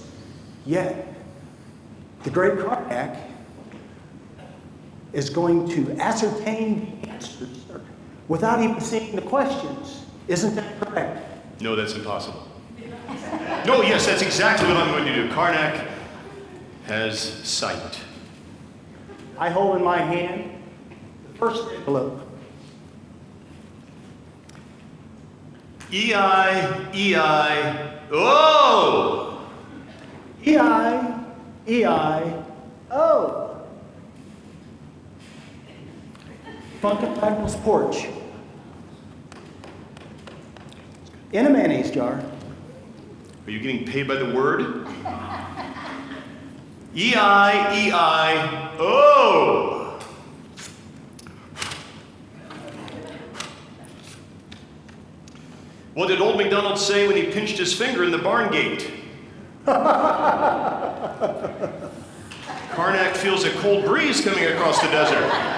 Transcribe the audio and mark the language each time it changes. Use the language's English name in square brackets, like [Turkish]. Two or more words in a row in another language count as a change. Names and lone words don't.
[English] Yet, the Great Karnak is going to ascertain the answers without even seeing the questions. Isn't that correct? No, that's impossible. No, yes, that's exactly what I'm going to do. Karnak has sight. I hold in my hand the first envelope. E-I-E-I-O! E-I-E-I-O. Funk and Waggle's porch. In a mayonnaise jar. Are you getting paid by the word? E-I-E-I-O! What did old MacDonald say when he pinched his finger in the barn gate? Karnak feels a cold breeze coming across the desert.